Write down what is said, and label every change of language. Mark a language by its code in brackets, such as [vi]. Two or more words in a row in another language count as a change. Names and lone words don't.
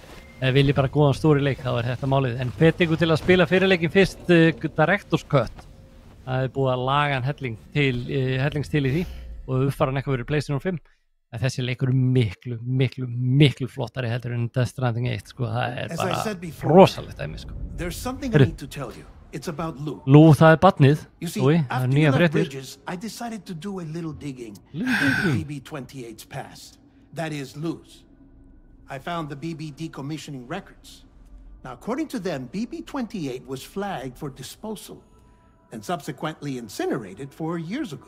[is] Ef vilji bara góðan stóri leik, þá er þetta málið. En hvet ykkur til að spila fyrir leikinn fyrst Director's Cut. Það er búið að laga hann hellings til í því og uppfara hann eitthvað fyrir PlayStation 5. En þessi leikur er miklu flottari heldur en Death Stranding 1, sko. Það er bara rosalegt dæmi, sko. [en] There's something I need to tell you. It's about Lou. Lou, [is] það er barnið. [en] You see, after you left Bridges, I decided to do a little digging into BB-28's past. That is Lou's. I found the BB decommissioning records. Now, according to them, BB-28 was flagged for disposal and subsequently incinerated 4 years ago.